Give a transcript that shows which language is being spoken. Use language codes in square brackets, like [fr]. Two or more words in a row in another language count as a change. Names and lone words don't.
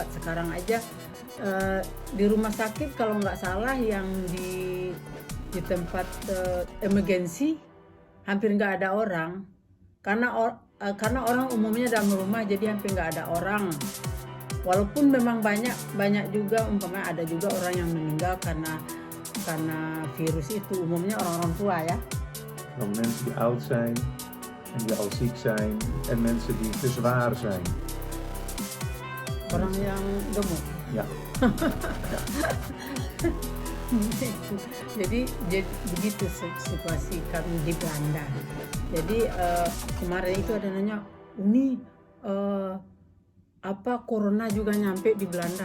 [id] Sekarang aja di rumah sakit kalau nggak salah yang di tempat emergency hampir nggak ada orang karena orang umumnya dalam rumah, jadi hampir nggak ada orang. Walaupun memang banyak juga, umpamanya ada juga orang yang meninggal karena virus itu, umumnya orang-orang tua ya. [nl] Dan mensen die oud zijn en die al ziek zijn en mensen die te zwaar zijn. [id] Orang yang gemuk. [nl] Ja. [id] Jadi begitu situasi kami di Belanda. Jadi kemarin itu ada nanya, Uni apa corona juga nyampe di Belanda?